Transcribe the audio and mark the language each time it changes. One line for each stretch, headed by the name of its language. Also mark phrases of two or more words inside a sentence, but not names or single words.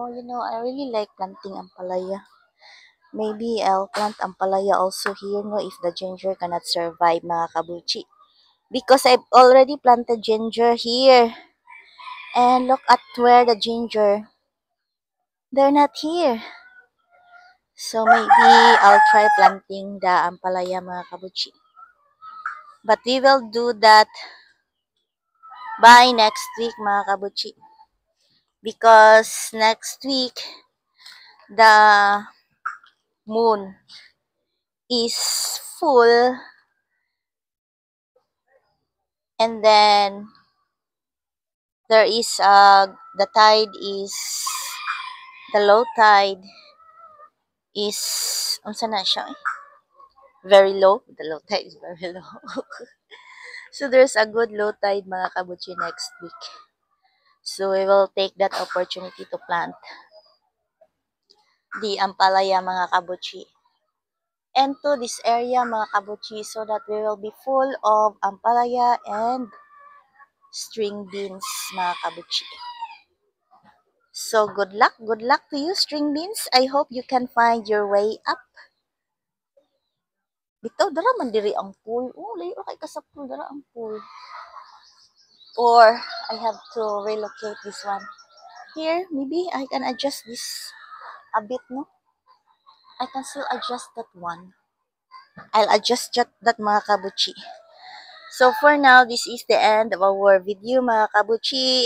English: You know, I really like planting ampalaya. Maybe I'll plant ampalaya also here, no, if the ginger cannot survive, mga kabuchi. Because I've already planted ginger here. And look at where the ginger. They're not here. So maybe I'll try planting the ampalaya, mga kabuchi. But we will do that by next week, mga kabuchi. Because next week, the moon is full, and then there is the low tide is
Cebuano: unsa na siya,
English: very low. The low tide is very low. So there's a good low tide, mga kabuchi, next week. So we will take that opportunity to plant the ampalaya, mga kabuchi, into this area, mga kabuchi, so that we will be full of ampalaya and string beans, mga kabuchi. So good luck to you, string beans. I hope you can find your way up.
Cebuano: Bitaw dara man diri ang pool. Oh, layo kay ka sa pool, dara ang pool.
English: Or I have to relocate this one. Here, maybe I can adjust this a bit, no? I can still adjust that one. I'll adjust that, mga kabuchi. So for now, this is the end of our video, mga kabuchi.